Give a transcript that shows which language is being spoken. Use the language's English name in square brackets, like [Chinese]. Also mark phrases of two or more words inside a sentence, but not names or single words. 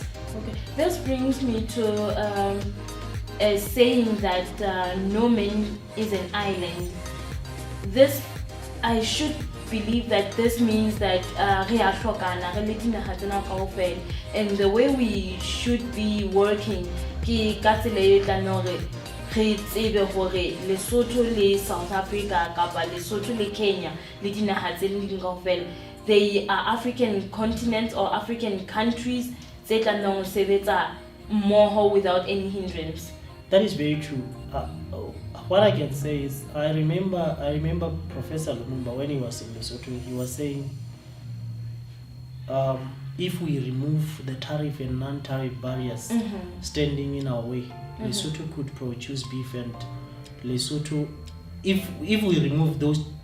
[English] Okay, this brings me to a saying that no man is an island. This, I should believe that this means that and the way we should be working Lesotho [Southern Sotho] le South Africa kapa Lesotho le Kenya le dinaha tse ding kaofela, [English] they are African continents or African countries [Southern Sotho] tse tla nang ho sebetsa mmoho [English] without any hindrance. That is very true. What I can say is I remember Professor Lumumba when he was in Lesotho. He was saying if we remove the tariff and non-tariff barriers standing in our way, Lesotho could produce beef, and Lesotho, if we remove those